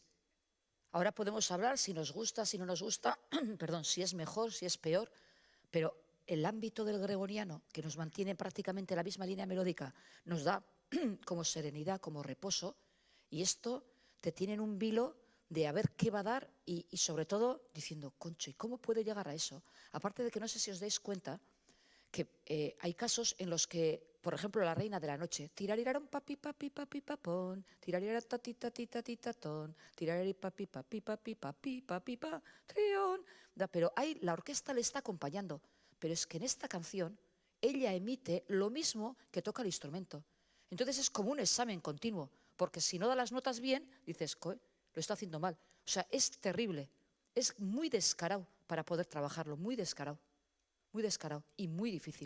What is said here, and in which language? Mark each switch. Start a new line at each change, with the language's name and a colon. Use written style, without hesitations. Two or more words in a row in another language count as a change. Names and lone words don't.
Spanish: Ahora podemos hablar si nos gusta, si no nos gusta, perdón, si es mejor, si es peor, pero el ámbito del gregoriano, que nos mantiene prácticamente la misma línea melódica, nos da como serenidad, como reposo, y esto te tiene en un vilo de a ver qué va a dar y sobre todo diciendo, concho, ¿y cómo puede llegar a eso? Aparte de que no sé si os dais cuenta que hay casos en los que, por ejemplo, la Reina de la Noche, tirariraron papi papi papi papón, tirarira tati tati tati tatón, tirariri papi papi papi papi papi pa, trión, pero ahí la orquesta le está acompañando, pero es que en esta canción ella emite lo mismo que toca el instrumento. Entonces es como un examen continuo, porque si no da las notas bien, dices, lo está haciendo mal. O sea, es terrible, es muy descarado para poder trabajarlo, muy descarado y muy difícil.